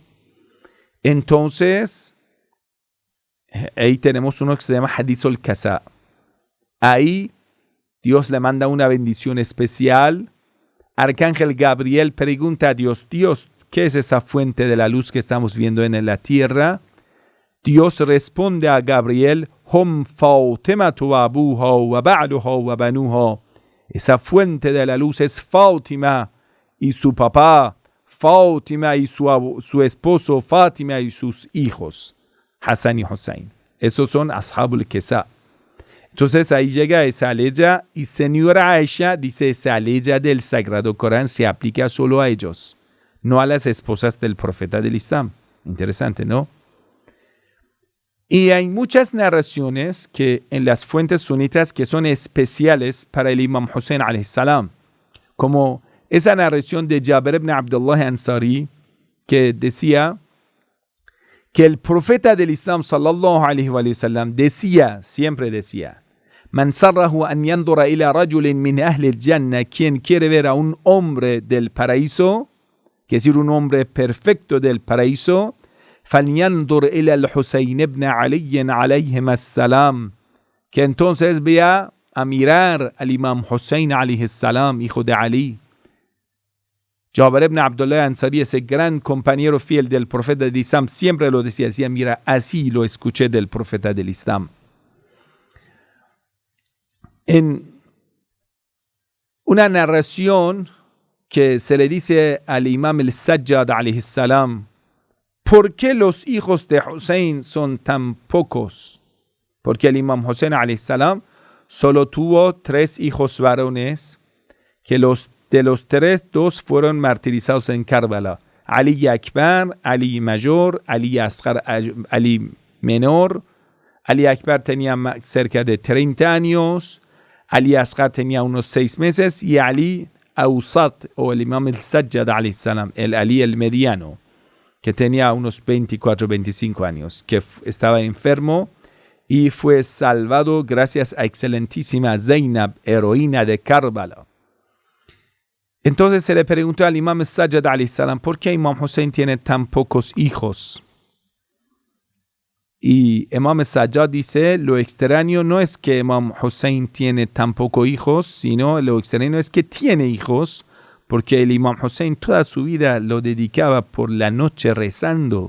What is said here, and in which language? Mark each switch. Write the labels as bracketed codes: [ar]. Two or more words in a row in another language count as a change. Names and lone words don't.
[es] Entonces, ahí tenemos uno que se llama Hadithul Kasa. Ahí Dios le manda una bendición especial. Arcángel Gabriel pregunta a Dios, ¿qué es esa fuente de la luz que estamos viendo en la tierra? Dios responde a Gabriel, [ar] هم فاطمة أبوها وبعلها وبنوها. [es] Esa fuente de la luz es Fátima y su papá, Fátima y su esposo, Fátima y sus hijos, Hassan y Hussein. Esos son [ar] أصحاب الكساء. [es] Entonces ahí llega esa aleya, y señora Aisha dice, esa aleya del Sagrado Corán se aplica solo a ellos, no a las esposas del profeta del Islam. Interesante, ¿no? Y hay muchas narraciones que en las fuentes sunitas que son especiales para el Imam Hussein [ar] عليه السلام, [es] como esa narración de Jabir ibn Abdullah Ansari, que decía que el profeta del Islam [ar] صلى الله عليه وسلم [es] siempre decía, [ar] من سره أن ينظر إلى رجل من أهل الجنة, [es] quien quiere ver a un hombre del paraíso, que es decir, un hombre perfecto del paraíso, [ar] فلينظر إلى الحسين بن علي عليهم السلام, [es] que entonces vea a mirar al Imam Hussein [ar] عليه السلام, [es] hijo de Ali. Jabir ibn Abdullah Ansari, ese gran compañero fiel del profeta del Islam, siempre lo decía, mira, así lo escuché del profeta del Islam. En una narración que se le dice al imam al-Sajjad [ar] عليه السلام, [es] ¿por qué los hijos de Hussein son tan pocos? Porque el imam Hussein [ar] عليه السلام [es] solo tuvo 3 hijos varones, que de los 3, 2 fueron martirizados en Karbala. Ali Akbar, Ali mayor, Ali Asghar, Ali menor. Ali Akbar tenía cerca de 30 años, Ali Asghar tenía unos 6 meses y Ali Awsat, o el imam al-Sajjad [ar] عليه السلام, [es] el Ali el mediano, que tenía unos 24, 25 años, que estaba enfermo y fue salvado gracias a excelentísima Zainab, heroína de Karbala. Entonces se le preguntó al imam al-Sajjad [ar] عليه السلام, [es] ¿por qué Imam Hussein tiene tan pocos hijos? Y Imam al-Sajjad dice, lo extraño no es que Imam Hussein tiene tan pocos hijos, sino lo extraño es que tiene hijos, porque el Imam Hussein toda su vida lo dedicaba por la noche rezando.